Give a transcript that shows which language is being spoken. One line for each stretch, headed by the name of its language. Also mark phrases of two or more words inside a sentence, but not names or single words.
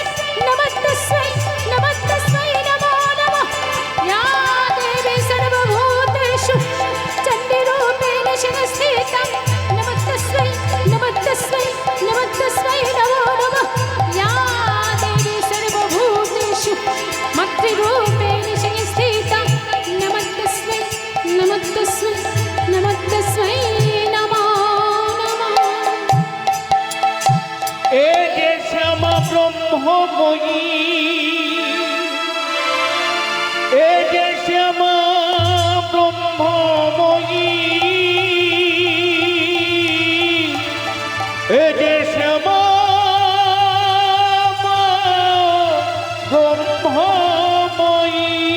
Sanskrit: नमस्तस्मै नमस्तस्मै नमो नमः या देवी सर्वभूतेषु चण्डीरूपेण संस्थिता नमस्तस्मै नमस्तस्मै नमस्तस्मै नमो नमः या देवी सर्वभूतेषु मातृरूपेण संस्थिता नमस्तस्मै नमस्तस्मै नमस्तस्मै नमो नमः
Bangla: এ যে শ্যামা ব্রহ্মময়ী, এ যে শ্যামা ব্রহ্মময়ী, এ যে শ্যামা ব্রহ্মময়ী।